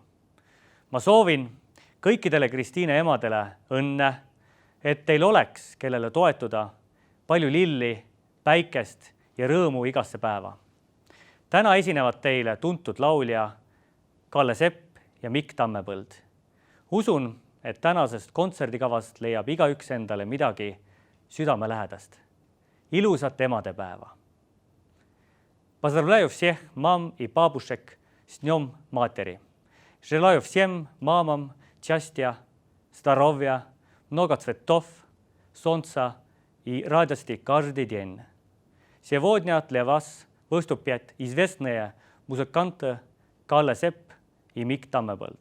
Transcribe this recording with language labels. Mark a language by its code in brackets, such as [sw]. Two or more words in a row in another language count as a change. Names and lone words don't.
[et] Ma soovin kõikidele Kristiine emadele õnne, et teil oleks, kellele toetuda, palju lilli, päikest ja rõõmu igasse päeva. Täna esinevad teile tuntud laulja Kalle Sepp ja Mikk Tammepõld. Usun, et tänasest kontserdikavast leiab igaüks endale midagi südamelähedast. Ilusat emadepäeva! [ru] Поздравляю всех мам и бабушек с Днем Матери. Желаю всем мамам счастья, здоровья, много цветов, солнца и радости каждый день. Сегодня для вас выступят известные музыканты Kalle Sepp и Mikk Tammepõld.